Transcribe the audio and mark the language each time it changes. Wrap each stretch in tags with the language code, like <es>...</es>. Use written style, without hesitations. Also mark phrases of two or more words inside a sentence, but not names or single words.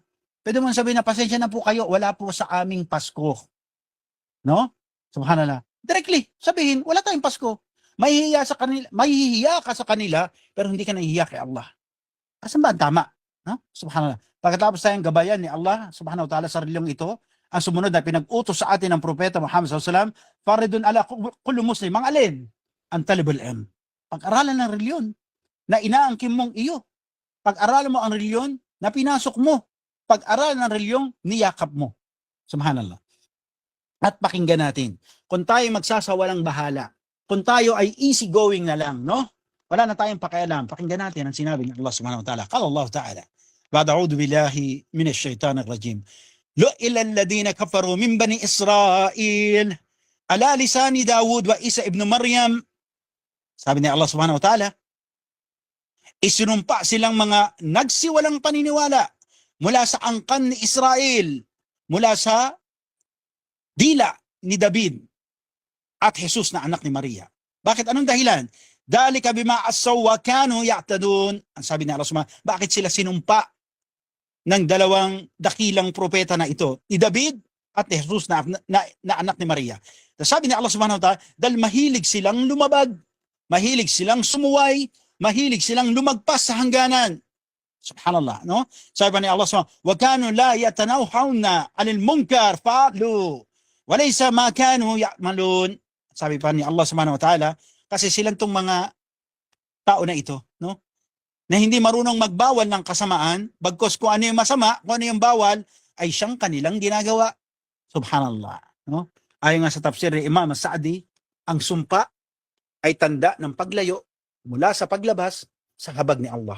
<tl>Pwede mo sabihin na pasensya na po kayo, wala po sa aming Pasko. No? Subhanallah. Directly, sabihin, wala tayong Pasko. Mahihiya ka sa kanila, pero hindi ka nahihiya kay Allah. Asan ba ang tama? No? Subhanallah. Pagkatapos tayong gabayan ni Allah,</tl> <ar>سبحانه وتعالى,</ar> <tl>sa reliyong ito, ang sumunod na pinag-utos sa atin ng Propeta Muhammad SAW,</tl> <ar>فريضة على كل مسلم,</ar> <tl>ang alin?</tl> <ar>Ang طلب العلم.</ar> <tl>Pag-aralan ng reliyon na inaangkin mong iyo. Pag-aralan mo ang reliyon na pinasok mo. Pag-aralan ng reliyong niyakap mo. Subhanallah. At pakinggan natin, kung tayo magsasawalang bahala, kung tayo ay</tl> <en>easy going</en> <tl>na lang, no? Wala na tayong pakialam. Pakinggan natin ang sinabi ng Allah</tl> <ar>سبحانه وتعالى. قال الله تعالى، بعد أعوذ بالله من الشيطان الرجيم. لعن الذين كفروا من بني إسرائيل على لسان داود وعيسى ابن مريم.</ar> <tl>Sabi ni Allah</tl> <ar>سبحانه وتعالى,</ar> <tl>isinumpa silang mga nagsiwalang paniniwala mula sa angkan ni Israel, mula sa dila ni David at Jesus na anak ni Maria. Bakit? Anong dahilan?</tl> <ar>ذلك بما عصوا وكانوا يعتدون.</ar> <tl>Ang sabi ni Allah, bakit sila sinumpa ng dalawang dakilang propeta na ito, ni David at ni Jesus na anak ni Maria? Sabi ni Allah</tl> <ar>سبحانه وتعالى,</ar> <tl>dahil mahilig silang lumabag, mahilig silang sumuway, mahilig silang lumagpas sa hangganan. Subhanallah, no? Sabi ni</tl> <ar>Allah سبحانه وتعالى، وكانوا لا يتناهون عن المنكر فعلوه وليس ما كانوا يعملون.</ar> <tl>Sabi pa ni Allah</tl> <ar>سبحانه وتعالى,</ar> <tl>kasi silang tong mga tao na ito, no? Na hindi marunong magbawal ng kasamaan, bagkos kung ano yung masama, kung ano yung bawal, ay siyang kanilang ginagawa. Subhanallah, no? Ayon nga sa tafsir ni Imam Sa'di, ang sumpa ay tanda ng paglayo mula sa paglabas sa habag ni Allah.</tl>